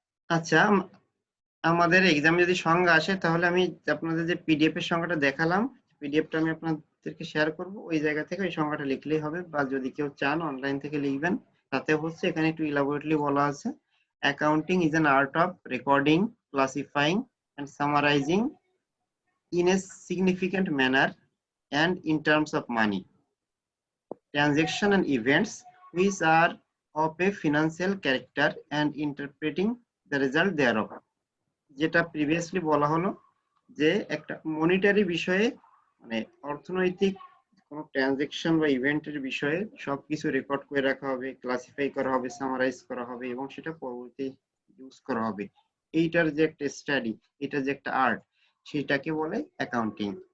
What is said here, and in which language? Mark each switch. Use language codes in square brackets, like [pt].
[bn] আচ্ছা, আমাদের এক্সামে যদি সংজ্ঞা আসে তাহলে আমি আপনাদের যে পিডিএফ এর সংজ্ঞাটা দেখালাম, পিডিএফটা আমি আপনাদেরকে শেয়ার করব, ওই জায়গা থেকে ওই সংজ্ঞাটা লিখলেই হবে, বা যদি কেউ চান অনলাইন থেকে লিখবেন। তাতে হচ্ছে এখানে একটু ইলাবোরেটলি বলা আছে, [en] Accounting is an art of recording, classifying and summarizing in a significant manner and in terms of money, transaction and events which are of a financial character and interpreting the result thereof. [bn] যেটা previously বলা হলো যে একটা monetary বিষয়ে, মানে অর্থনৈতিক কোন transaction বা ইভেন্টের বিষয়ে সবকিছু রেকর্ড করে রাখা হবে, ক্লাসিফাই করা হবে, সামারাইজ করা হবে এবং সেটা পরবর্তী ইউজ করা হবে। এইটার যে একটা স্টাডি, এটা যে একটা আর্ট, সেটাকে বলে অ্যাকাউন্টিং।